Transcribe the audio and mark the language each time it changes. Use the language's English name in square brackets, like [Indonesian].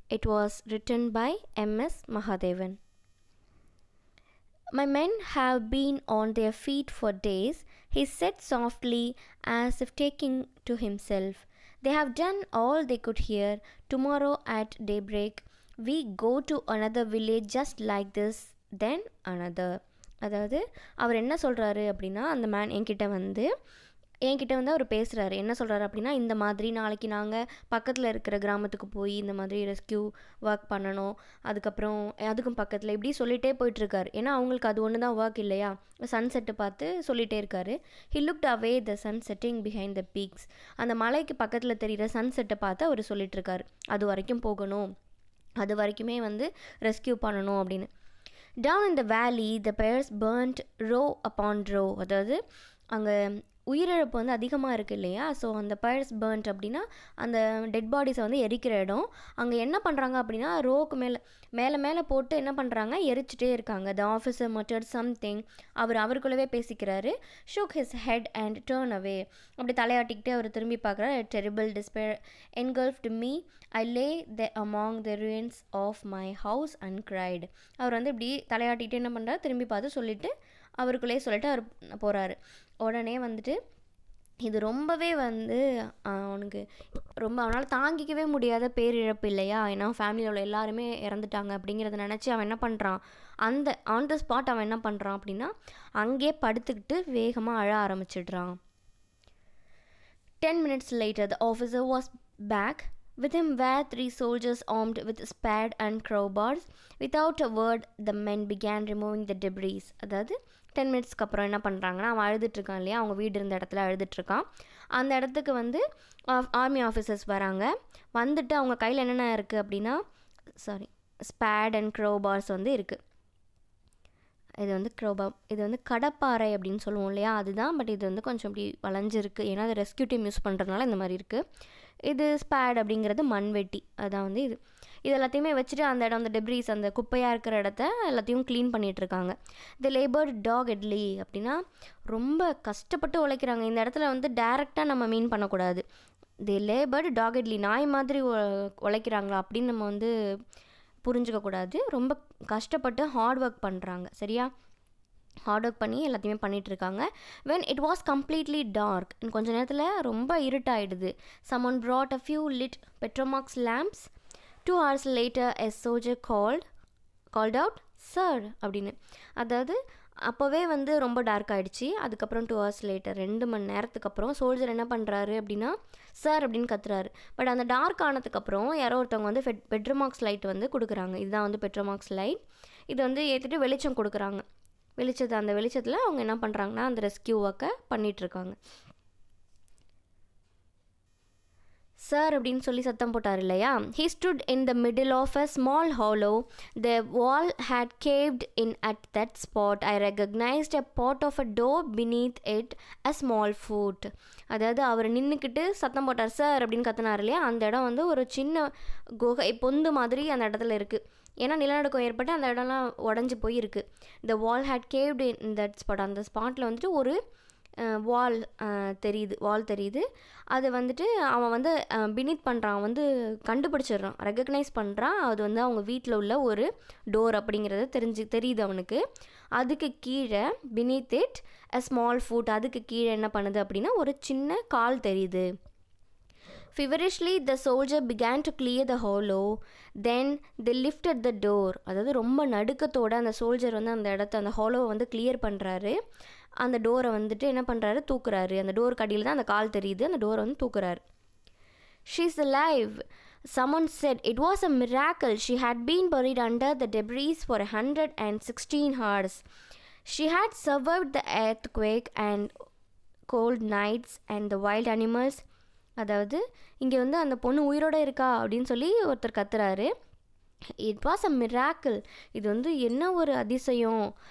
[English] It was written by M.S. Mahadevan. My men have been on their feet for days, he said softly, as if talking to himself. They have done all they could here. Tomorrow at daybreak, we go to another village just like this, then another. [Tamil] அதாவது அவர் என்ன சொல்கிறாரு அப்படின்னா, அந்த man என்கிட்ட வந்து அவர் பேசுகிறாரு. என்ன சொல்கிறாரு அப்படின்னா, இந்த மாதிரி நாளைக்கு நாங்கள் பக்கத்தில் இருக்கிற கிராமத்துக்கு போய் இந்த மாதிரி ரெஸ்கியூ ஒர்க் பண்ணணும், அதுக்கப்புறம் அதுக்கும் பக்கத்தில் இப்படி சொல்லிகிட்டே போயிட்டுருக்காரு. ஏன்னா அவங்களுக்கு அது ஒன்று தான் ஒர்க் இல்லையா. சன்செட்டை பார்த்து சொல்லிகிட்டே இருக்காரு. [English] He looked away the sun setting behind the peaks. [Tamil] அந்த மலைக்கு பக்கத்தில் தெரிகிற சன்செட்டை பார்த்து அவர் சொல்லிகிட்ருக்காரு. அது வரைக்கும் போகணும், அது வரைக்குமே வந்து ரெஸ்கியூ பண்ணணும் அப்படின்னு. [English] Down in the valley, the bears burnt row upon row. [Tamil] அதாவது அங்கே உயிரிழப்பு வந்து அதிகமாக இருக்குது இல்லையா. ஸோ அந்த பேர்ஸ் பர்ன்ட் அப்படின்னா அந்த டெட் பாடிஸை வந்து எரிக்கிற இடம். அங்கே என்ன பண்ணுறாங்க அப்படின்னா, ரோக்கு மேலே போட்டு என்ன பண்ணுறாங்க, எரிச்சிட்டே இருக்காங்க. [English] The officer muttered something. [Tamil] அவருக்குள்ளவே பேசிக்கிறாரு. [English] Shook his head and turn away. [Tamil] அப்படி தலையாட்டிக்கிட்டே அவர் திரும்பி பார்க்குறாரு. [English] Terrible despair engulfed me. I lay there among the ruins of my house and cried. [Tamil] அவர் வந்து இப்படி தலையாட்டிக்கிட்டே என்ன பண்ணுறாரு, திரும்பி பார்த்து சொல்லிவிட்டு அவருக்குள்ளேயே சொல்லிட்டு அவர் போகிறாரு. உடனே வந்துட்டு இது ரொம்பவே வந்து அவனுக்கு அவனால் தாங்கிக்கவே முடியாத பேரிழப்பு இல்லையா. ஏன்னா ஃபேமிலியில் உள்ள எல்லாருமே இறந்துட்டாங்க அப்படிங்கிறத நினச்சி அவன் என்ன பண்ணுறான், அந்த ஆன் த ஸ்பாட் அவன் என்ன பண்ணுறான் அப்படின்னா, அங்கேயே படுத்துக்கிட்டு வேகமாக அழ ஆரம்பிச்சிடுறான். [English] 10 minutes later, the officer was back. With him were 3 soldiers armed with spade and crowbars. Without a word, the men began removing the debris. [Tamil] அதாவது 10 மினிட்ஸ்க்கு அப்புறம் என்ன பண்ணுறாங்கன்னா, அவன் அழுதுட்ருக்கான் இல்லையா, அவங்க வீடு இருந்த இடத்துல அழுதுட்ருக்கான். அந்த இடத்துக்கு வந்து ஆர்மி ஆஃபீஸர்ஸ் வராங்க. வந்துட்டு அவங்க கையில் என்னென்ன இருக்குது அப்படின்னா, ஸ்பேட் அண்ட் க்ரோபார்ஸ் வந்து இருக்குது. இது வந்து இது வந்து கடப்பாறை அப்படின்னு சொல்லுவோம் இல்லையா, அதுதான். பட் இது வந்து கொஞ்சம் இப்படி வளைஞ்சிருக்கு, ஏன்னா அது ரெஸ்கியூ டீம் யூஸ் பண்ணுறதுனால இந்த மாதிரி இருக்குது. இது ஸ்பேட் அப்படிங்கிறது மண்வெட்டி. அதான் வந்து இது எல்லாத்தையுமே வச்சுட்டு அந்த இடம், அந்த டெப்ரீஸ், அந்த குப்பையாக இருக்கிற இடத்த எல்லாத்தையும் க்ளீன் பண்ணிகிட்ருக்காங்க. [English] they laboured doggedly [Tamil] அப்படின்னா ரொம்ப கஷ்டப்பட்டு உழைக்கிறாங்க. இந்த இடத்துல வந்து டைரெக்டாக நம்ம மீன் பண்ணக்கூடாது. [English] they laboured doggedly, [Tamil] நாய் மாதிரி உழைக்கிறாங்களா அப்படின்னு நம்ம வந்து புரிஞ்சுக்கக்கூடாது. ரொம்ப கஷ்டப்பட்டு ஹார்ட் ஒர்க் பண்ணுறாங்க. சரியா, ஹார்ட் ஒர்க் பண்ணி எல்லாத்தையுமே பண்ணிகிட்ருக்காங்க. [English] when it was completely dark, [Tamil] கொஞ்ச நேரத்தில் ரொம்ப இருட்டாயிடுது. [English] someone brought a few lit petromax lamps. 2 hours later a soldier called out, sir அப்படின்னு. [Tamil] அதாவது அப்போவே வந்து ரொம்ப டார்க் ஆகிடுச்சு. அதுக்கப்புறம் [English] 2 hours later, [Tamil] 2 மணி நேரத்துக்கு அப்புறம் சோல்ஜர் என்ன பண்ணுறாரு அப்படின்னா, சார் அப்படின்னு கத்துறாரு. பட் அந்த டார்க் ஆனதுக்கப்புறம் யாரோ ஒருத்தவங்க வந்து பெட்ரோமாக்ஸ் லைட் வந்து கொடுக்குறாங்க. இதுதான் வந்து பெட்ரோமாக்ஸ் லைட். இது வந்து ஏற்றிட்டு வெளிச்சம் கொடுக்குறாங்க. அந்த வெளிச்சத்தில் அவங்க என்ன பண்ணுறாங்கன்னா, அந்த ரெஸ்கியூ ஒர்க்கை பண்ணிகிட்ருக்காங்க. சார் அப்படின்னு சொல்லி சத்தம் போட்டார் இல்லையா. [English] He stood in the middle of a small hollow. The wall had caved in at that spot. I recognized a part of a door beneath it, a small foot. [Tamil] அதாவது அவர் நின்றுக்கிட்டு சத்தம் போட்டார், சார் அப்படின்னு கத்தினார் இல்லையா. அந்த இடம் வந்து ஒரு சின்ன குகை பொந்து மாதிரி அந்த இடத்துல இருக்குது. ஏன்னா நிலநடுக்கம் ஏற்பட்டு அந்த இடம்லாம் உடஞ்சி போயிருக்கு. [English] The wall had caved in that spot. [Tamil] அந்த ஸ்பாட்டில் வந்துட்டு ஒரு வால் தெரியுது. அது வந்துட்டு அவன் வந்து பினித் பண்ணுறான், வந்து கண்டுபிடிச்சிடுறான், ரெகக்னைஸ் பண்ணுறான். அது வந்து அவங்க வீட்டில் உள்ள ஒரு டோர் அப்படிங்கிறது தெரியுது அவனுக்கு. அதுக்கு கீழே [English] beneath it a small foot, [Tamil] அதுக்கு கீழே என்ன பண்ணுது அப்படின்னா ஒரு சின்ன கால் தெரியுது. [English] Feverishly the soldier began to clear the hollow. Then they lifted the door. [Tamil] அதாவது ரொம்ப நடுக்கத்தோட அந்த சோல்ஜர் வந்து அந்த இடத்த, அந்த ஹாலோவை வந்து கிளியர் பண்ணுறாரு. அந்த டோரை வந்துட்டு என்ன பண்ணுறாரு, தூக்குறாரு. அந்த டோருக்கு அடியில் தான் அந்த கால் தெரியுது. அந்த டோரை வந்து தூக்குறாரு. [English] She's alive, someone said. It was a miracle. She had been buried under the debris for 116 hours. She had survived the earthquake and cold nights and the wild animals. [Tamil] அதாவது இங்கே வந்து அந்த பொண்ணு உயிரோடு இருக்கா அப்படின்னு சொல்லி ஒருத்தர் கத்துறாரு. [English] It was a miracle. [Tamil] இது வந்து என்ன ஒரு அதிசயம்.